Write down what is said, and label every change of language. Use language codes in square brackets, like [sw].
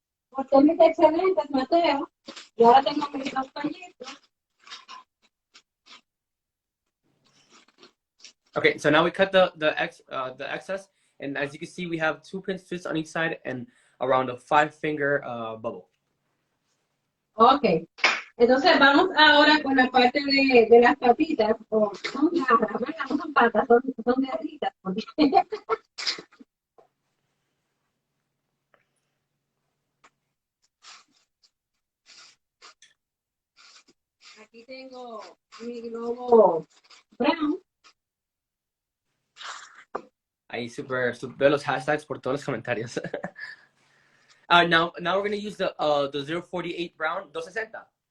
[es] Corté mis excedentes, Mateo, y ahora tengo mis 2 pellizcos. [en] Okay, so now we cut the excess, and as you can see, we have 2 pinch twists on each side and around a 5-finger bubble. [es] Ok, entonces vamos ahora con la parte de las patitas, o son garras, ¿verdad? No son patas, son garritas. Aquí tengo mi globo brown. Ahí veo los hashtags por todos los comentarios. [en] Now we're going to use the 048 brown 260.